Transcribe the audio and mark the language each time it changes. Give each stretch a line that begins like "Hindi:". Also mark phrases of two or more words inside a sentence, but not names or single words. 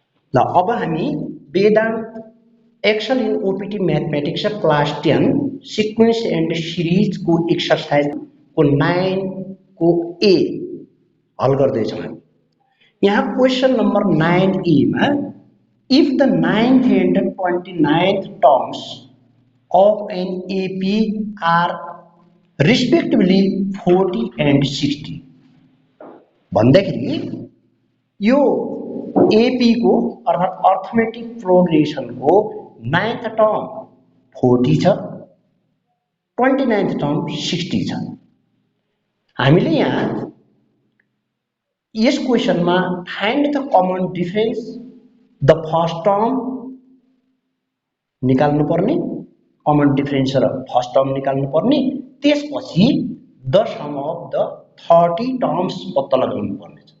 Nepali: ल अब हामी वेदांत एक्सेल इन ओपीटी मैथमेटिक्स क्लास 10
English: sequence and series
Nepali: को एक्सरसाइज को 9 को ए हल गर्दैछौँ हामी। यहाँ क्वेश्चन नंबर 9A मा
English: if the 9th and 29th terms of an AP are respectively 40 and 60
Nepali: भन्दाखेरि यो एपी को अर्थात
English: arithmetic progression
Nepali: को
English: 9th term
Nepali: 40 छ,
English: 29th term
Nepali: 60 छ। हामीले यहाँ यस क्वेशनमा
English: find the common difference the first term
Nepali: निकाल्नु पर्ने,
English: common difference
Nepali: र
English: first term
Nepali: निकाल्नु पर्ने, त्यसपछि
English: the sum of the 30 terms
Nepali: पत्ता लगाउनु पर्ने छ।